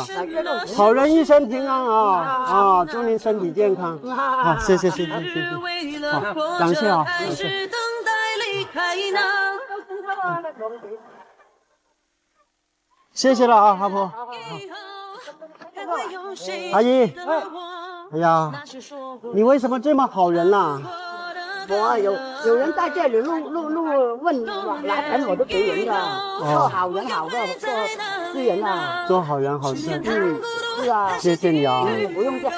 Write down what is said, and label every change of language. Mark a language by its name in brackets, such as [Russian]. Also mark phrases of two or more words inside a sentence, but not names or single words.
[Chinese] 好人一生平安啊！祝您身體健康。好，謝謝謝謝謝謝，好，感謝啊，感謝。謝謝了啊，阿婆。阿姨，哎呀，你為什麼這麼好人呐？我有人在這裡問拿錢，我都給人的。做好人好的，做事人啊。做好人好事。是啊。謝謝你啊。不用謝。